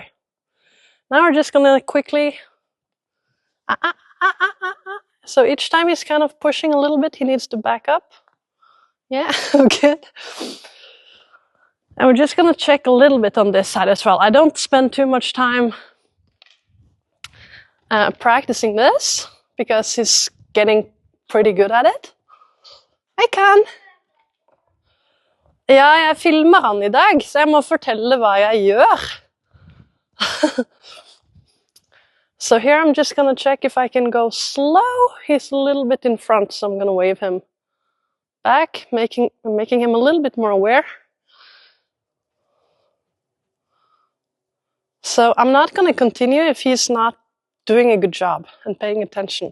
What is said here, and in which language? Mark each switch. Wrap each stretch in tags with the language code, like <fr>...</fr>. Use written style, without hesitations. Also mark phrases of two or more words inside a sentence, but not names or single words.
<en>Now we're just going to quickly... So each time he's kind of pushing a little bit, he needs to back up. Yeah, good. And we're just going to check a little bit on this side as well. I don't spend too much time practicing this because he's getting pretty good at it.</en> <no>Jeg kan. Ja, jeg filmer han I dag, så jeg må fortelle hva jeg gjør.</no> <en>So here I'm just going to check if I can go slow. He's a little bit in front, so I'm going to wave him back, making him a little bit more aware. So I'm not going to continue if he's not doing a good job and paying attention.</en>